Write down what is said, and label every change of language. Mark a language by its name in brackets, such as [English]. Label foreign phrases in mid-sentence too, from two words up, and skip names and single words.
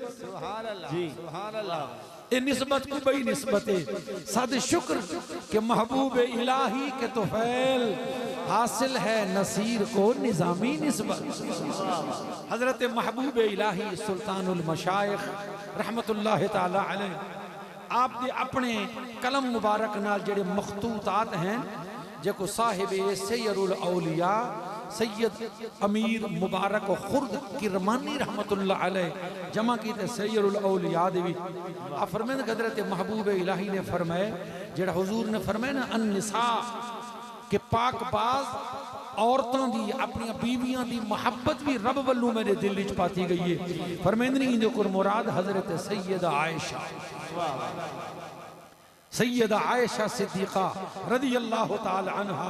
[Arabic] سبحان الله، سبحان الله. [Urdu] یہ نسبت کو بڑی نسبت ہے۔ صد شکر کے محبوب الٰہی کے طفیل حاصل ہے نصیر کو نظامی نسبت. [Punjabi] حضرت محبوب الٰہی سلطان المشائخ [Arabic] رحمۃ اللہ تعالیٰ علیہ [Punjabi] آپ دے اپنے قلم مبارک نال جیہڑے مخطوطات ہیں جیکو صاحب سیر الاولیاء سید امیر مبارک خرد کرمانی [Arabic] رحمۃ اللہ علیہ [Punjabi] جمع کی تے سیر الاولیاء دے وچ آ فرمایا حضرت محبوب الٰہی نے فرمایا جیہڑا حضور نے فرمایا نا النساء کے پاکباز عورتوں دی اپنی بیویاں دی محبت بھی رب ولوں میرے دل وچ پاتی گئی ہے. فرماندے نے ایندے کول مراد حضرت سیدہ عائشہ، سیدہ عائشہ صدیقہ [Arabic] رضی اللہ تعالیٰ عنہا.